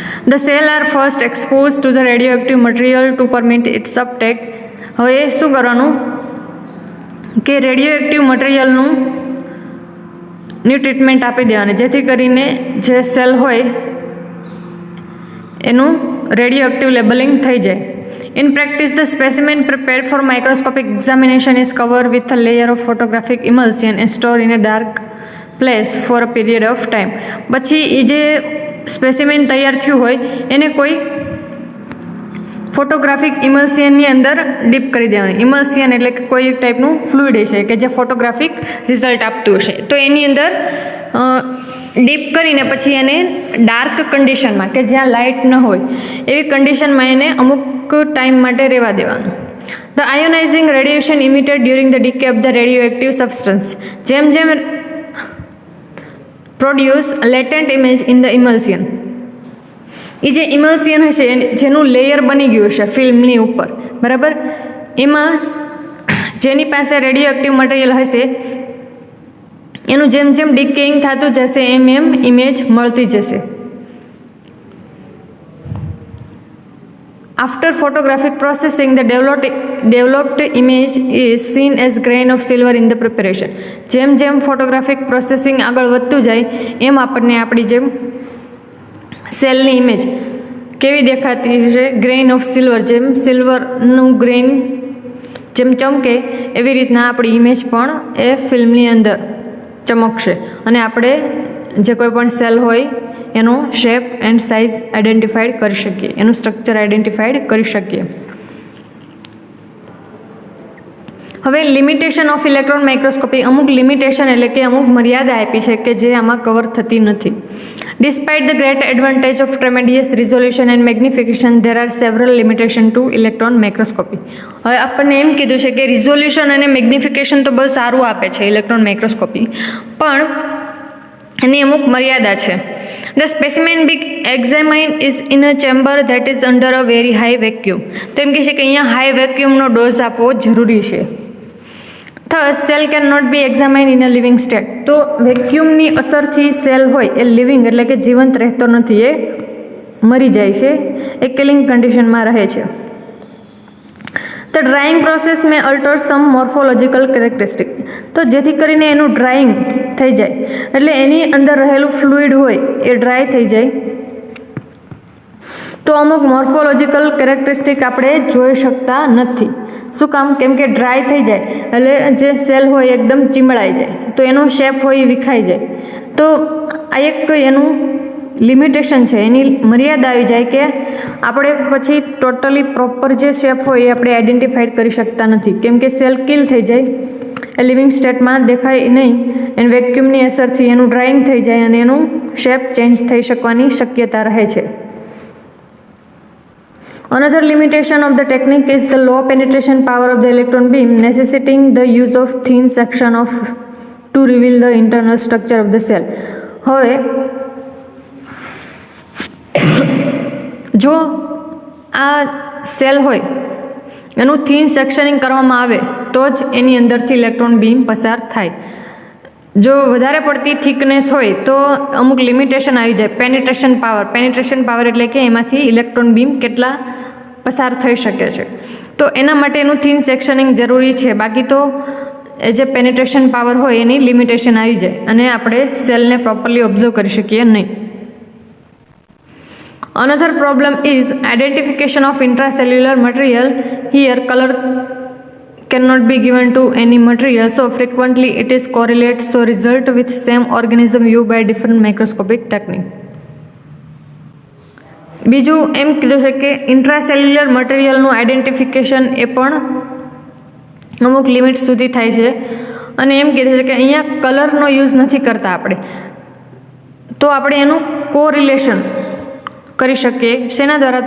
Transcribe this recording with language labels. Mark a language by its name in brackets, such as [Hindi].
[English] The cell are first expose to the radioactive material to permit its uptake. [Gujarati] હવે શું કરવાનું કે radioactive મટીરિયલનું treatment આપી દેવાની જેથી કરીને જે સેલ હોય એનું રેડિયોએક્ટિવ લેબલિંગ થઈ જાય. [English] In practice, the specimen prepared for microscopic examination is covered with a layer of photographic emulsion and stored in a dark place for a period of time. [Gujarati] પછી એ જે સ્પેસિમેન તૈયાર થયું હોય એને કોઈ ફોટોગ્રાફિક ઇમલ્સિયનની અંદર ડીપ કરી દેવાની. ઇમલ્સિયન એટલે કે કોઈ ટાઈપનું ફ્લુઇડ હશે કે જે ફોટોગ્રાફિક રિઝલ્ટ આપતું હશે તો એની અંદર ડીપ કરીને પછી એને ડાર્ક કન્ડિશનમાં કે જ્યાં લાઇટ ન હોય એવી કન્ડિશનમાં એને અમુક ટાઈમ માટે રહેવા દેવાનું. [English] the ionising radiation emitted during the decay of the radioactive substance [Gujarati] જેમ જેમ [English] Produce latent image in the emulsion. [Gujarati] એ જે ઇમલ્સિયન હશે જેનું લેયર બની ગયું હશે ફિલ્મની ઉપર બરાબર એમાં જેની પાસે રેડિયોએક્ટિવ મટીરિયલ હશે એનું જેમ જેમ ડિકેઇંગ થતું જશે એમ એમ ઇમેજ મળતી જશે. [English] After photographic processing, the developed image is seen as grain of silver in the preparation. [Gujarati] જેમ જેમ ફોટોગ્રાફિક પ્રોસેસિંગ આગળ વધતું જાય એમ આપણને આપણી જેમ સેલની ઇમેજ કેવી દેખાતી છે ગ્રેઇન ઓફ સિલ્વર જેમ સિલ્વરનું ગ્રેઇન જેમ ચમકે એવી રીતના આપણી ઇમેજ પણ એ ફિલ્મની અંદર ચમકશે અને આપણે જે કોઈ પણ સેલ હોય એનો શેપ એન્ડ સાઇઝ આઈડેન્ટિફાઈડ કરી શકીએ, એનું સ્ટ્રક્ચર આઈડેન્ટિફાઈડ કરી શકીએ. હવે લિમિટેશન ઓફ ઇલેક્ટ્રોન માઇક્રોસ્કોપી, અમુક લિમિટેશન એટલે કે અમુક મર્યાદા આપી છે કે જે આમાં કવર થતી નથી. [English] Despite the great advantage of tremendous resolution and magnification there are several limitation to electron microscopy. [Gujarati] હવે આપણને એમ કીધું છે કે રિઝોલ્યુશન અને મેગ્નિફિકેશન તો બહુ સારું આપે છે ઇલેક્ટ્રોન માઇક્રોસ્કોપી પણ એની અમુક મર્યાદા છે. [English] The specimen being examined is in a chamber that is under a very high vacuum. [Gujarati] તો એમ કહે છે કે અહીંયા હાઈ વેક્યુમનો ડોઝ આપવો જરૂરી છે. [English] Thus, cell cannot be examined in a living state. [Gujarati] તો વેક્યુમની અસરથી સેલ હોય એ લિવિંગ એટલે કે જીવંત રહેતો નથી, એ મરી જાય છે, એ કિલિંગ કન્ડિશનમાં રહે છે. [English] The drying process may alter some morphological characteristic. [Gujarati] તો જેથી કરીને એનું ડ્રાઈંગ થઈ જાય એટલે એની અંદર રહેલું ફ્લુઇડ હોય એ ડ્રાય થઈ જાય તો અમુક મોર્ફોલોજીકલ કેરેક્ટરિસ્ટિક આપણે જોઈ શકતા નથી. શું કામ? કેમ કે ડ્રાય થઈ જાય એટલે જે સેલ હોય એકદમ ચીમળાઈ જાય તો એનો શેપ હોય એ વિખાઈ જાય. તો આ એક એનું લિમિટેશન છે, એની મર્યાદા આવી જાય કે આપણે પછી ટોટલી પ્રોપર જે શેપ હોય એ આપણે આઈડેન્ટિફાઈડ કરી શકતા નથી, કેમ કે સેલ કિલ થઈ જાય, એ લિવિંગ સ્ટેટમાં દેખાય નહીં, એને વેક્યુમની અસરથી એનું ડ્રાઈંગ થઈ જાય અને એનું શેપ ચેન્જ થઈ શકવાની શક્યતા રહે છે. [English] Another limitation of the technique is the low penetration power of the electron beam, necessitating the use of thin section to reveal the internal structure of the cell. [Gujarati] હવે જો આ સેલ હોય એનું થીન સેક્શનિંગ કરવામાં આવે તો જ એની અંદરથી ઇલેક્ટ્રોન બીમ પસાર થાય. જો વધારે પડતી થિકનેસ હોય તો અમુક લિમિટેશન આવી જાય. પેનિટ્રેશન પાવર એટલે કે એમાંથી ઇલેક્ટ્રોન બીમ કેટલા પસાર થઈ શકે છે, તો એના માટે એનું થીન સેક્શનિંગ જરૂરી છે. બાકી તો એ જે પેનિટ્રેશન પાવર હોય એની લિમિટેશન આવી જાય અને આપણે સેલને પ્રોપરલી ઓબ્ઝર્વ કરી શકીએ નહીં. [English] Another problem is identification of intracellular material. Here color cannot be given to any material, so frequently it is correlates so result with same organism viewed by different microscopic technique. [Gujarati] બીજું એમ કીધું છે કે ઇન્ટ્રાસેલ્યુલર મટીરિયલનું identification એ પણ અમુક limit સુધી થાય છે અને એમ કીધું છે કે અહીંયા કલરનો યુઝ નથી કરતા આપણે, તો આપણે એનું કોરિલેશન કરી શકીએ. શેના દ્વારા?